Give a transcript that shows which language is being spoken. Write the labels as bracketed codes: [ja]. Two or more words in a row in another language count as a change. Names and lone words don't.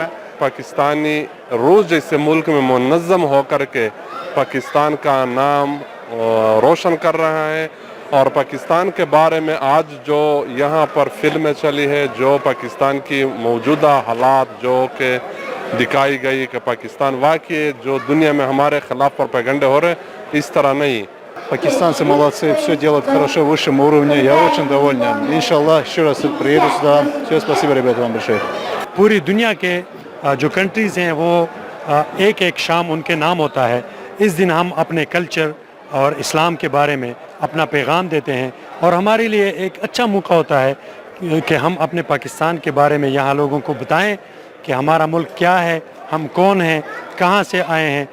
[ur] پاکستانی روس جیسے ملک میں منظم ہو کر کے پاکستان کا نام روشن کر رہا ہے, اور پاکستان کے بارے میں آج جو یہاں پر فلمیں چلی ہے, جو پاکستان کی موجودہ حالات جو کہ دکھائی گئی کہ پاکستان واقعی جو دنیا میں ہمارے خلاف پروپیگنڈے ہو رہے ہیں, اس طرح نہیں. [ru] Пакистанцы молодцы, все делают хорошо, высшем уровне, я очень доволен. Иншаллах, еще раз приеду сюда. Все, спасибо, ребята, вам большое. [ur] پوری دنیا کے جو کنٹریز ہیں وہ ایک ایک شام ان کے نام ہوتا ہے. اس دن ہم اپنے کلچر اور اسلام کے بارے میں اپنا پیغام دیتے ہیں, اور ہمارے لیے ایک اچھا موقع ہوتا ہے کہ ہم اپنے پاکستان کے بارے میں یہاں لوگوں کو بتائیں کہ ہمارا ملک کیا ہے, ہم کون ہیں, کہاں سے آئے ہیں.